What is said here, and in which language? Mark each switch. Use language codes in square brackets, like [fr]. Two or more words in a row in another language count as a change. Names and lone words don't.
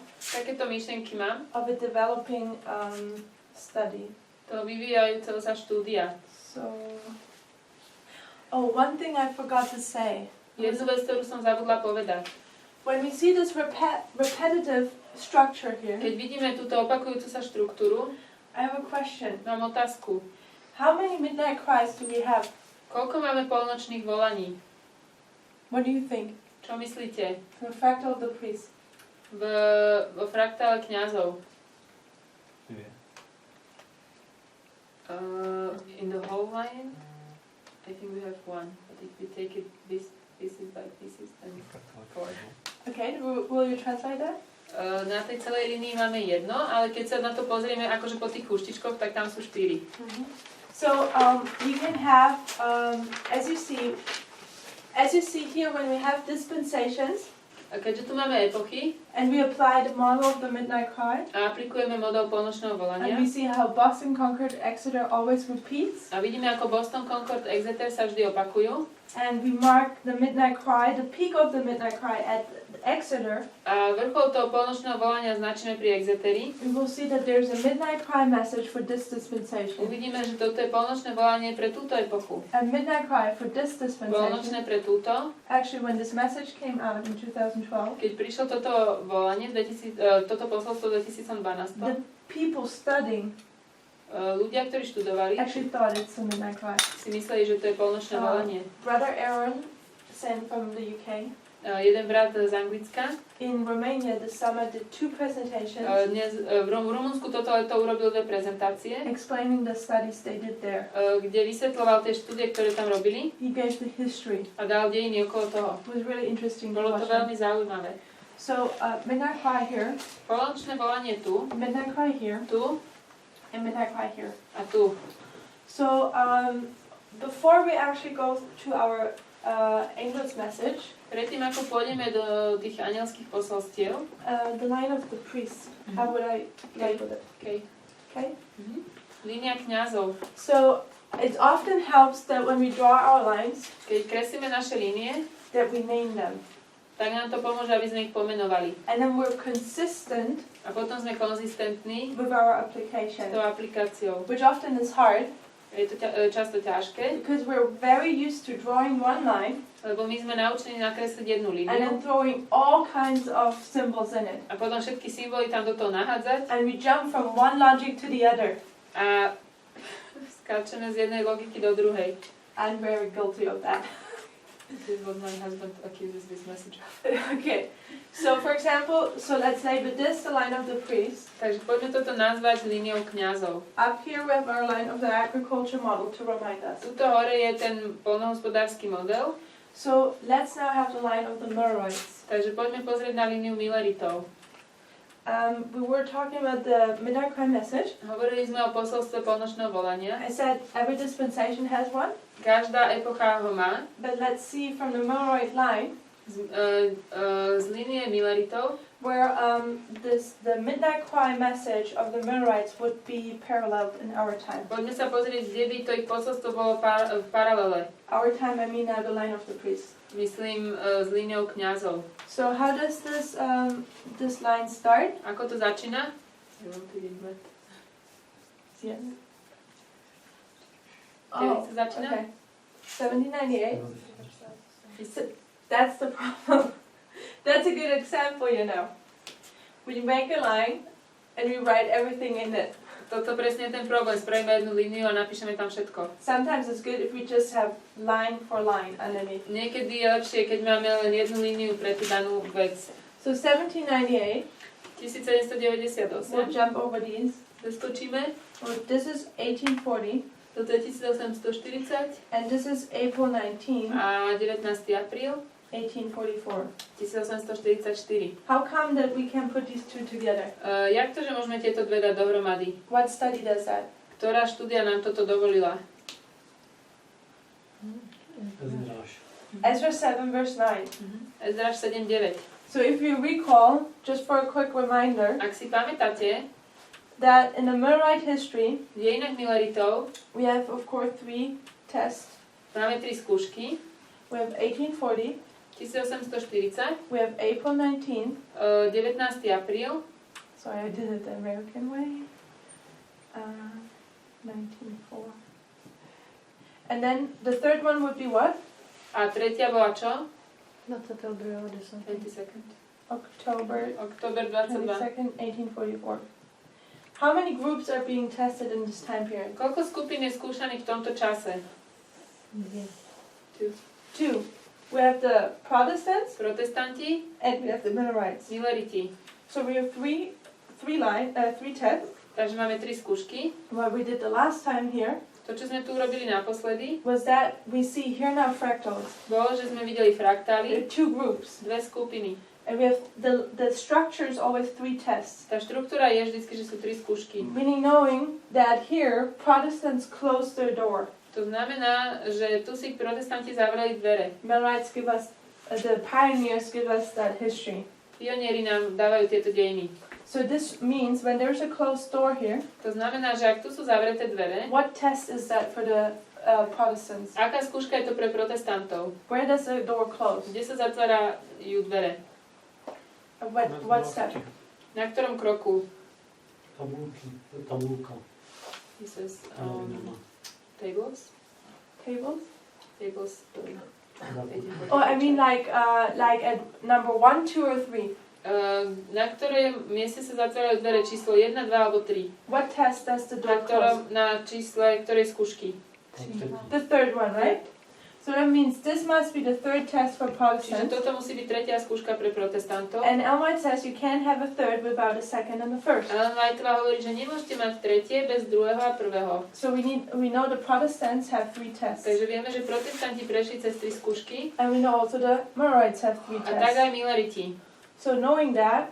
[sk] Takéto myšlienky mám. [en] of a developing study. [sk] To vyvíjajúceho sa štúdia. [en] So, one thing I forgot to say. [sk] Jednu vec, ktorú som zabudla povedať. [en] When we see this repetitive structure here, [sk] Keď vidíme túto opakujúcu sa štruktúru, [en] I have a question. [sk] mám otázku. [en] How many midnight cries do we have? [sk] Koľko máme polnočných volaní? [en] What do you think? [sk] Čo myslíte? [en] The fractal of the priest. [sk] Vo fraktále kňazov. Dvie. [en] In the whole line, I think we have one. But if we take it pieces by pieces, then 4. Okay, will you translate that? [sk] Na tej celej línii máme jedno, ale keď sa na to pozrieme akože po tých chúštičkoch, tak tam sú 4. [en] So we can have, as you see here, when we have dispensations, [sk] A keďže tu máme epochy [en] and we apply the model of the midnight cry, [sk] a aplikujeme model polnočného volania [en] and we see how Boston, Concord, Exeter always repeats, [sk] a vidíme, ako Boston, Concord, Exeter sa vždy opakujú [en] and we mark the midnight cry, the peak of the midnight cry at Exeter, [sk] a vrchol toho polnočného volania značíme pri Exeteri, [en] we will see that there's a midnight cry message for this dispensation, [sk] uvidíme, že toto je polnočné volanie pre túto epochu. [en] a midnight cry for this dispensation. [sk] Polnočné pre túto. [en] Actually, when this message came out in 2012, [sk] Keď prišlo toto volanie, toto posolstvo v 2012, [en] the people studying [sk] ľudia, ktorí študovali, [en] actually thought it's a midnight cry. [sk] si mysleli, že to je polnočné volanie. [en] Brother Aaron sent from the UK. [sk] Jeden brat z Anglicka. [en] In Romania this summer did 2 presentations [sk] V Rumunsku toto leto urobil 2 prezentácie, [en] explaining the studies they did there. [sk] kde vysvetľoval tie štúdie, ktoré tam robili [en] He gave the history. [sk] a dal dejiny okolo toho. [en] It was really interesting to [sk] Bolo [en] watch [sk] to [en] them. [sk] veľmi zaujímavé. [en] So midnight cry here, [sk] Polnočné volanie tu, [en] midnight cry here, [sk] tu [en] and midnight cry here. [sk] a tu. [en] So before we actually go to our angel's message, [sk] Predtým, ako pôjdeme do tých anielských posolstiev, [en] the line of the priest, how would I label it? okay. Okay. [sk] Línia kňazov. [en] So it often helps that when we draw our lines, [sk] Keď kreslíme naše línie, [en] that we name them. [sk] tak nám to pomôže, aby sme ich pomenovali. [en] And then we're consistent [sk] A potom sme konzistentní [en] with our [sk] s [en] application, [sk] tou aplikáciou. [en] which often is hard [sk] Je to často ťažké, [en] because we're very used to drawing one line [sk] lebo my sme naučení nakresliť jednu [en] and then [sk] líniu [en] throwing all kinds of symbols in it. [sk] a potom všetky symboly tam do toho nahádzať [en] And we jump from one logic to the other. [sk] a skáčeme z jednej logiky do druhej. [en] I'm very guilty of that. This is what my husband accuses this message of. Okay, so for example, so let's label this the line of the priest. [sk] Takže poďme toto nazvať líniou kňazov. [en] Up here we have our line of the agriculture model to remind us. [sk] Tuto hore je ten poľnohospodársky model, [en] So let's now have the line of the Millerites. [sk] takže poďme pozrieť na líniu Milleritov. [en] We were talking about the midnight cry message. [sk] Hovorili sme o posolstve polnočného volania. [en] I said every dispensation has one, [sk] Každá epocha ho má. [en] but let's see from the Millerite line [sk] Z línie Milleritov, [en] where the midnight cry message of the Millerites would be paralleled in our time. [sk] poďme sa pozrieť, kde by to ich posolstvo bolo v paralele. [en] Our time, I mean now the line of the priest. [sk] Myslím s líniou kňazov. [en] So how does this line start? [sk] Ako to začína? [en] Yeah. [sk] Kedy sa začína? [en] Okay. 1798. That's the problem. That's a good example, you know. We make a line and we write everything in it. [sk] toto presne je ten problém. Spravíme jednu líniu a napíšeme tam všetko. [en] Sometimes it's good if we just have line for line underneath. [sk] Niekedy je lepšie, keď máme len jednu líniu pre tú danú vec. [en] So 1798, [sk] 1798. [en] we'll jump over these. [sk] Preskočíme. [en] This is 1840, [sk] Toto je 1840 [en] and this is April 19, [sk] a 19. apríl [en] 1844. [sk] 1844. [en] How come that we can put these two together? [sk] Jak to, že môžeme tieto dve dať dohromady? [en] What study does that? [sk] Ktorá štúdia nám toto dovolila? [en] Ezra 7 verse 9. [sk] Ezra 7.9. [en] So if you recall, just for a quick reminder, [sk] Ak si pamätáte, [en] that in the Millerite history, [sk] v dejinách Milleritov [en] we have of course 3 tests. [sk] máme 3 skúšky. [en] We have 1840, [sk] 1840, [en] we have April 19th. [sk] 19. apríl, [en] Sorry, I did it the American way. 1904. And then the third one would be what? [sk] a tretia bola čo? 22. [en] October [sk] Október 22. [en] 22nd, 1844. How many groups are being tested in this time period? [sk] Koľko skupín je skúšaných v tomto čase? 2. [en] We have the Protestants [sk] Protestanti, [en] and we have the Millerites. [sk] Milleriti. [en] So we have three tests. [sk] Takže máme 3 skúšky. [en] What we did the last time here [sk] To, čo sme tu urobili naposledy, [en] was that we see here now fractals. [sk] bolo, že sme videli [en] We [sk] fraktály, [en] have 2 groups. [sk] 2 skupiny. [en] And we have the structure is always 3 tests. [sk] Tá štruktúra je vždycky, že sú 3 skúšky. [en] Meaning knowing that here Protestants close their door. [sk] To znamená, že tu si protestanti zavreli dvere. [en] Millerites give us, the pioneers give us that history. [sk] Pionieri nám dávajú tieto dejiny. [en] So this means when there's a closed door here, [sk] To znamená, že ak tu sú zavreté dvere, [en] what test is that for the Protestants? [sk] aká skúška je to pre protestantov? [en] Where does the door close? [sk] Kde sa zatvárajú dvere? [en] What step? [sk] Na ktorom kroku? Tabulka. [en] This is, tables? Tables? Tables. Oh, I mean like at number 1, 2, or 3. [sk] Na ktorej mieste sa zatvárajú dvere? Číslo 1, 2 alebo 3? [en] What test does the [sk] Na [en] door close? [sk] na čísle ktorej skúšky? [en] The third one, right? So that means this must be the third test for [sk] Čiže [en] Protestants. [sk] toto musí byť tretia skúška pre protestantov. [en] And Ellen White says you can't have a third without a second and a first. [sk] Ellen Whiteová hovorí, že nemôžete mať tretie bez druhého a prvého. [en] So we know the Protestants have 3 tests. [sk] Takže vieme, že protestanti prešli cez 3 skúšky [en] And we know also the Millerites have 3 [sk] a tak [en] tests. [sk] aj Milleriti. [en] So knowing that,